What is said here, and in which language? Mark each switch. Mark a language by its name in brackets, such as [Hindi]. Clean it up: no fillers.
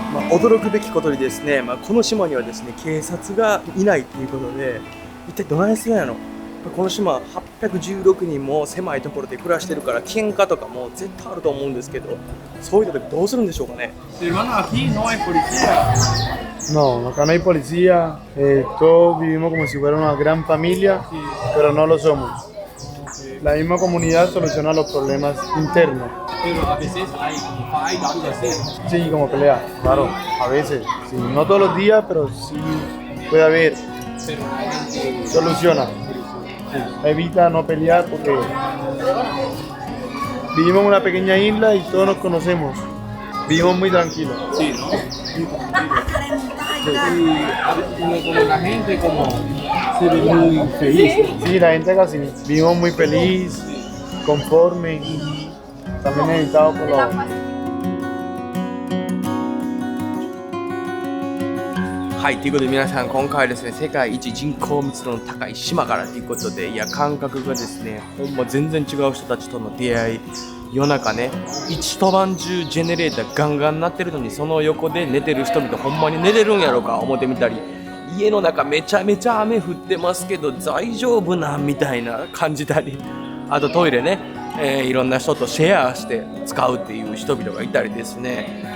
[Japanese] 驚くべきことにですね、この島にはですね、警察がいないということで、一体どないするんやろ。この島816人も狭いところで暮らしてるから喧嘩とかも絶対あると思うんですけど、そういう時どうするんでしょうかね。 [Spanish] Hermano, aquí no hay policía. No, acá no hay policía, todos vivimos como si fuera una gran familia, pero no lo somos. La misma comunidad soluciona los problemas internos. Pero a veces hay como fight, algo así. Sí, como pelea, claro, a veces. Sí, no todos los días, pero sí puede haber. Pero la gente Soluciona. Sí, evita no pelear porque vivimos en una pequeña isla y todos nos conocemos. Vivimos muy tranquilos. sí, ¿no? Y como la gente como se ve muy feliz. Sí, la gente casi vivimos muy feliz, conforme, también editado por los... [Japanese] はい、ということで皆さん、今回はですね、世界一人口密度の高い島からということで、いや、感覚がですね、ほんま全然違う人たちとの出会い、夜中ね、一晩中ジェネレーターガンガン鳴ってるのに、その横で寝てる人々、ほんまに寝れるんやろか思ってみたり、家の中めちゃめちゃ雨降ってますけど、大丈夫なんみたいな感じたり、あとトイレね、いろんな人とシェアして使うっていう人々がいたりですね。